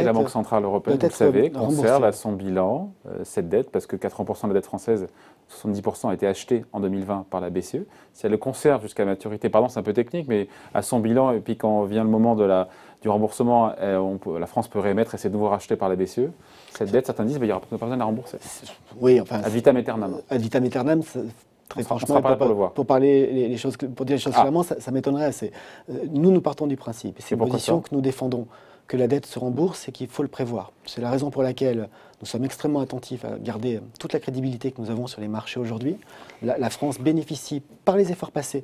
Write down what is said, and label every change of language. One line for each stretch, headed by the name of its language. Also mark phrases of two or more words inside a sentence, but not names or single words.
French: Si la Banque Centrale Européenne, vous le savez, conserve à son bilan cette dette, parce que 80% de la dette française, 70% a été achetée en 2020 par la BCE. Si elle le conserve jusqu'à maturité, pardon, c'est un peu technique, mais à son bilan, et puis quand vient le moment du remboursement, la France peut réémettre et c'est de nouveau racheté par la BCE. Cette dette, certains disent, il n'y aura pas besoin de la rembourser. Oui, enfin...
Latin: Ad vitam aeternam. Ad vitam aeternam,
French: très franchement, pour parler les choses, pour dire les choses clairement, ça m'étonnerait assez. Nous partons du principe, et c'est une position que nous défendons, que la dette se rembourse et qu'il faut le prévoir. C'est la raison pour laquelle nous sommes extrêmement attentifs à garder toute la crédibilité que nous avons sur les marchés aujourd'hui. La France bénéficie, par les efforts passés,